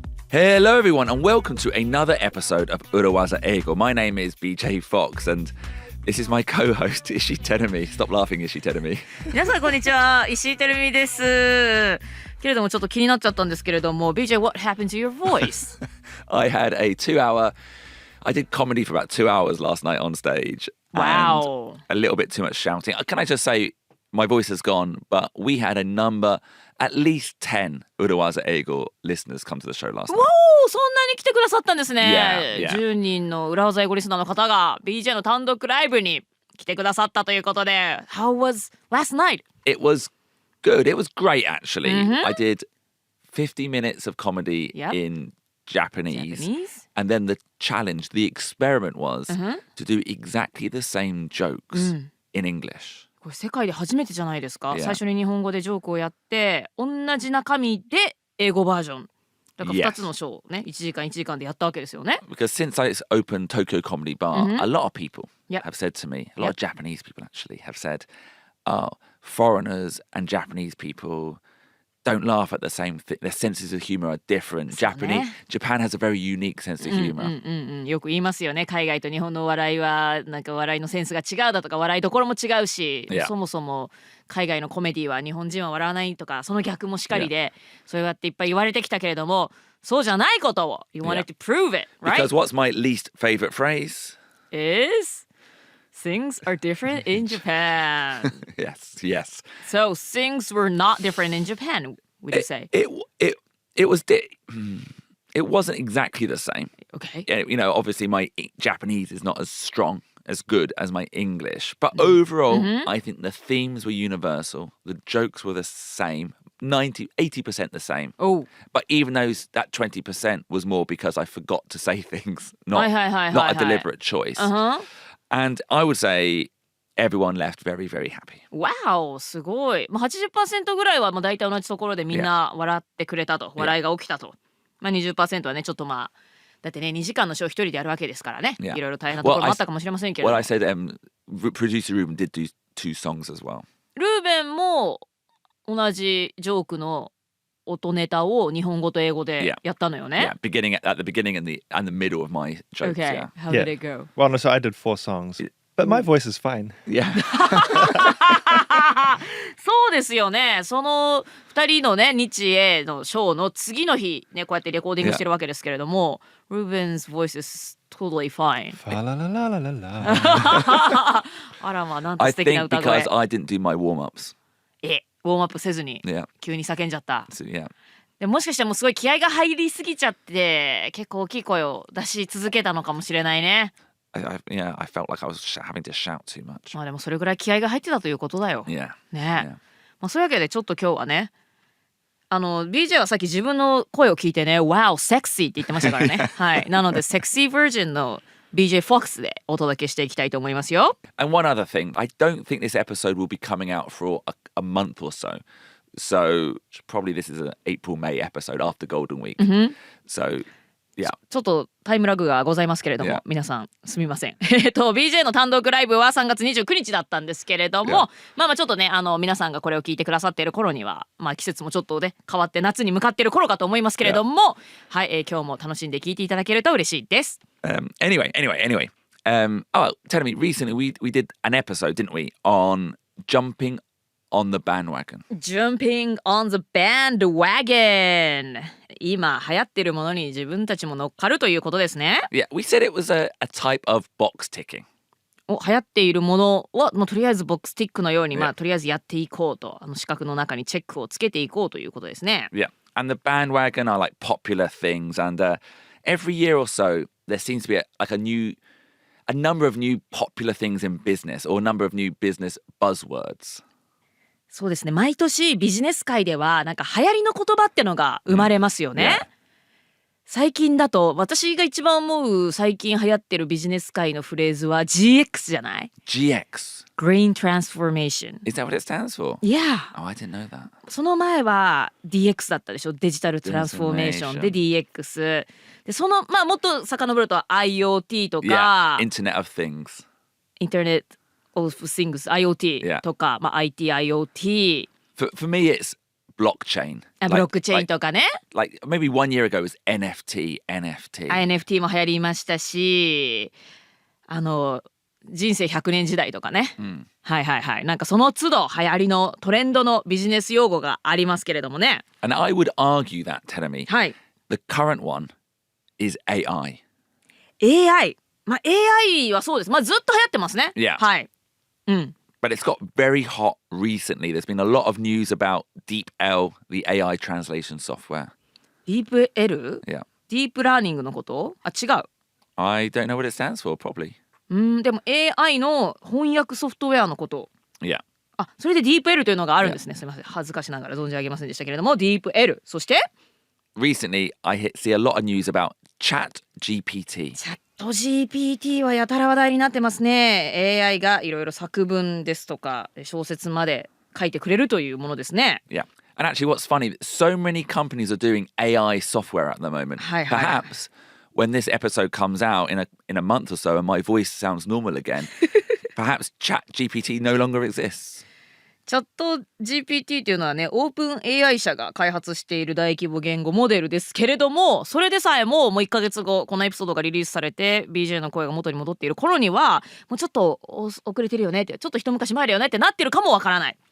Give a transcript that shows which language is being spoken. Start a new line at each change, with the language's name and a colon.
English: Hello everyone and welcome to another episode of 裏技英語. My name is BJ Fox and this is my co-host Ishii Terumi. Stop laughing, Ishii Terumi.
Japanese: 皆さんこんにちは、石井てるみです。けれどもちょっと気になっちゃったんですけれども
English: BJ, what happened to your voice? I had a 2-hour I did comedy for about 2 hours last night on stage. Wow. And a little bit too much shouting. Can I just say my voice has gone, but we had a number at least 10 裏技英語 listeners come to the show last night.
Japanese: わお、そんなに来てくださったんですね。
English: Yeah.
Japanese: 10人の裏技英語リスナーの方が BJ の単独ライブに来てくださったということで
English: How was last night? It was good. It was great actually. I did 50 minutes of comedy in Japanese. And then the challenge, the experiment was to do exactly the same jokes in English.
Japanese: これ世界で初めてじゃないですか。
English: Yeah.
Japanese: 最初に日本語でジョークをやって同じ中身で英語バージョンだから2つのショーね、1時間1時間でやったわけですよね。
English: Because since I opened Tokyo Comedy Bar, a lot of people Yep. have said to me, a lot of Japanese people actually have said, foreigners and Japanese people don't laugh at the same thing. Their senses of humor are different. Japan has a very unique sense of humor.
Japanese: よく言いますよね。海外と日本の笑いはなんか笑いのセンスが違うだとか笑いどころも違うし、
English: Yeah.
Japanese: そもそも海外のコメディは日本人は笑わないとかその逆もしかりで、そうやっていっぱい言われてきたけれども、そうじゃないことを
English: You wanted to prove it, right? Because what's my least favorite phrase? Is things are different in Japan. Yes. So things were not different in Japan, would you say? It wasn't exactly the same. Okay. You know, obviously my Japanese is not as strong, as good as my English. But overall, I think the themes were universal. The jokes were the same. 80% the same. Oh. But even those that 20% was more because I forgot to say things, not a deliberate choice. And I would say everyone left very, very happy.
Japanese: Wow, すごい。まあ、80% ぐらいはまあ大体同じところでみんな笑ってくれたと、笑いが起きたと。まあ 20% はねちょっとまあだってね2時間のショー一人でやるわけですからね。いろいろ大変なところもあったかもしれませんけれども。
English: Well, I said producer Ruben did do 2 songs as well.
Japanese: ルーベンも同じジョークの音ネタを日本語と英語でやったのよね。
English: Yeah, at the beginning and the middle of my jokes. Okay, Yeah. how did it go? Well, no, so I did 4 songs, but my voice is fine. Yeah.
Japanese: そうですよね。その2人のね日英のショーの次の日ねこうやってレコーディングしてるわけですけれども、
English: Ruben's voice is totally fine. Fa la la la la la la.
Japanese: あらまあなんて
English: I
Japanese: 素敵な
English: think
Japanese: 歌声。
English: because I didn't do my warm-ups.
Japanese: ウォームアップせずに
English: Yeah.
Japanese: 急に叫んじゃった。
English: So, yeah.
Japanese: でもしかしたらもうすごい気合が入りすぎちゃって結構大きい声を出し続けたのかもしれないね。
English: I felt like I was having to shout too much.
Japanese: まあでもそれぐらい気合が入ってたということだよ。
English: Yeah.
Japanese: ね。まあそういうわけでちょっと今日はねBJ はさっき自分の声を聞いてね
English: Wow, sexy
Japanese: って言ってましたからね。はい。なのでセクシーバージョンの BJ Fox でお届けしていきたいと思いますよ。
English: And one other thing, I don't think this episode will be coming out for a month or so. So probably this is an April-May episode after Golden Week. So, yeah.
Japanese: ちょっとタイムラグがございますけれども、
English: Yeah.
Japanese: 皆さんすみません。 BJ の単独ライブは3月29日だったんですけれども、
English: Yeah.
Japanese: まあちょっとね皆さんがこれを聞いてくださっている頃にはまあ季節もちょっとね変わって夏に向かっている頃かと思いますけれども、 はい、今日も楽しんで聞いていただけると嬉しいです。
English: Anyway. Tell me, recently we did an episode, didn't we, on jumping on the bandwagon. Jumping on the bandwagon
Japanese: 今流行ってるものに自分たちも乗っかるということですね。
English: Yeah, we said it was a type of box ticking.
Japanese: 流行っているものは、とりあえずボックスティックのように、とりあえずやっていこうと四角の中にチェックをつけていこうということですね。
English: Yeah, and the bandwagon are like popular things, and every year or so there seems to be a number of new popular things in business or a number of new business buzzwords.
Japanese: そうですね。毎年ビジネス界ではなんか流行りの言葉ってのが生まれますよね。最近だと私が一番思う最近流行ってるビジネス界のフレーズは GX じゃない？
English: GX. Green Transformation. Is that what it stands for? Yeah. Oh, I didn't know that.
Japanese: その前は DX だったでしょ。デジタルトランスフォーメーションで DX。でそのもっと遡ると IoT とか、
English: Yeah, Internet of Things.
Japanese: Internet of Things IoT とか、IT IoT。
English: For me, it's blockchain.
Japanese: ブロックチェーンとかね。
English: Like maybe 1 year ago it was NFT.
Japanese: も流行りましたし、人生100年時代とかね。はいはいはい。なんかその都度流行りのトレンドのビジネス用語がありますけれどもね。
English: And I would argue that, Terumi,
Japanese: はい。
English: the current one is AI.
Japanese: AI。 AI はそうです。ずっと流行ってますね。
English: Yeah.
Japanese: はい。
English: But it's got very hot recently. There's been a lot of news about DeepL, the AI translation software. DeepL? Yeah.
Japanese: ディープラーニングのこと？違う。
English: I don't know what it stands for, probably.
Japanese: でも AI の翻訳ソフトウェアのこと。
English: Yeah.
Japanese: それで DeepL というのがあるんですね。すみません。恥ずかしながら存じ上げませんでしたけれども、DeepL。そして
English: Recently, I see a lot of news about ChatGPT.
Japanese: ChatGPT はやたら話題になってますね。 AI がいろいろ作文ですとか小説まで書いてくれるというものですね。
English: Yeah. And actually, what's funny, so many companies are doing AI software at the moment. Perhaps when this episode comes out in a month or so and my voice sounds normal again, perhaps ChatGPT no longer exists.
Japanese: チャット GPT というのはね、オープン AI 社が開発している大規模言語モデルですけれども、それでさえもう1ヶ月後このエピソードがリリースされて BJ の声が元に戻っている頃にはもうちょっと遅れてるよねって、ちょっと一昔前だよねってなってるかもわからない。